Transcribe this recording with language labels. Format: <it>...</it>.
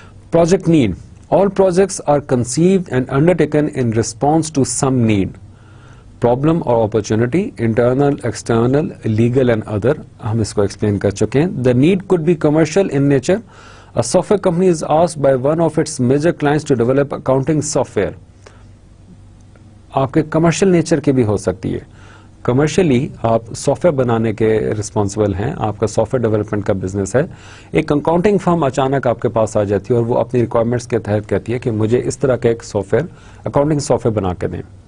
<en>Project need. All projects are conceived and undertaken in response to some need, problem اور opportunity, internal, external, legal and other.</en> <ur>ہم اس کو explain کر چکے ہیں.</ur> <en>The need could be commercial in nature. A software company is asked by one of its major clients to develop accounting software.</en> <ur>آپ کے commercial nature کی بھی ہو سکتی ہے. کمرشلی آپ سافٹ ویئر بنانے کے رسپانسبل ہیں, آپ کا سافٹ ویئر ڈیولپمنٹ کا بزنس ہے. ایک اکاؤنٹنگ فرم اچانک آپ کے پاس آ جاتی ہے اور وہ اپنی ریکوائرمنٹس کے تحت کہتی ہے کہ مجھے اس طرح کا ایک soft where, accounting soft where بنا کے دیں.</ur>